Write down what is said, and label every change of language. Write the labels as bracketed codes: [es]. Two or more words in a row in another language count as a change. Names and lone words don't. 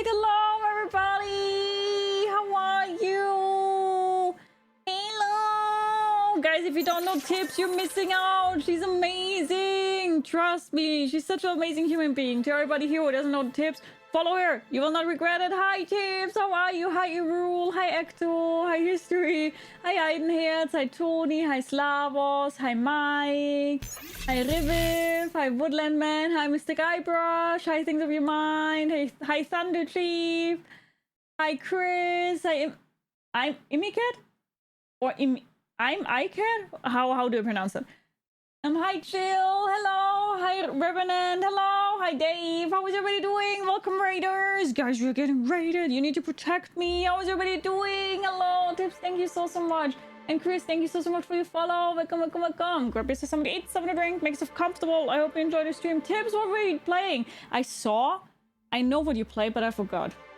[en] Hello, everybody! How are you? Hello! Guys, if you don't know Tips, you're missing out! She's amazing! Trust me, she's such an amazing human being. To everybody here who doesn't know Tips, follow her! You will not regret it! Hi, Tips! How are you? Hi, Irul! Hi, Ecto! Hi, History! Hi, Eidenherz! Hi, Tony! Hi, Slavos! Hi, Mike! Hi, Riviv! Hi, Woodland Man! Hi, Mr. Guybrush! Hi, Things of Your Mind! Hi, Thunder Chief! Hi, Chris! Hi, I'm Imicat? Or I'm Icat? How do I pronounce it? Hi, Jill. Hello. Hi, Revenant. Hello. Hi, Dave. How is everybody doing? Welcome, Raiders. Guys, we're getting raided. You need to protect me. How is everybody doing? Hello. Tips, thank you so much. And Chris, thank you so much for your follow. Welcome. Grab yourself somebody, eat something to drink, make yourself comfortable. I hope you enjoyed the stream. Tips, what were you playing? I know what you play, but I forgot.